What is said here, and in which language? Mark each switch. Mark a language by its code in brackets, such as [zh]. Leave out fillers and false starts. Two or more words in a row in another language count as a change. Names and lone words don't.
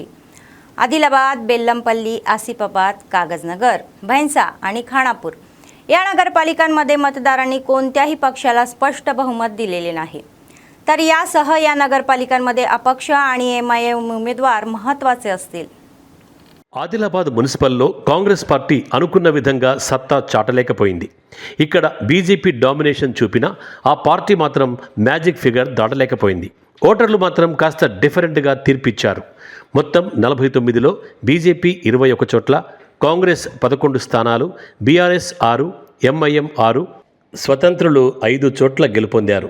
[mr] आदिलाबाद, बेल्लमपल्ली, आसिफाबाद, कागजनगर, भैंसा आणि खानापूर या नगरपालिकांमध्ये मतदारांनी कोणत्याही पक्षाला स्पष्ट बहुमत दिलेले नाही. तर यासह या नगरपालिकांमध्ये अपक्ष आणि MIM उमेदवार महत्त्वाचे असतील. [te] ఆదిలాబాద్ మున్సిపల్లో కాంగ్రెస్ పార్టీ అనుకున్న విధంగా సత్తా చాటలేకపోయింది. ఇక్కడ బీజేపీ డామినేషన్ చూపినా ఆ పార్టీ మాత్రం [en] magic figure [te] దాటలేకపోయింది. ఓటర్లు మాత్రం కాస్త డిఫరెంట్గా తీర్పిచ్చారు. మొత్తం 49లో బీజేపీ 21 చోట్ల, కాంగ్రెస్ 11 స్థానాలు, BRS 6, MIM 6, స్వతంత్రులు 5 చోట్ల గెలుపొందారు.